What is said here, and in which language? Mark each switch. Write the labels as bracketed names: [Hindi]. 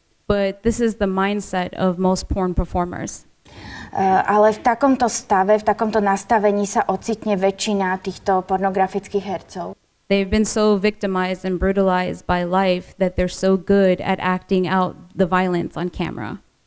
[English] But this is the mindset of most porn performers. [Slovak] Ale v takomto stave, v takomto nastavení sa ocitne väčšina týchto pornografických hercov. [English] They've been so victimized and brutalized by life that they're so good at acting out the violence on camera.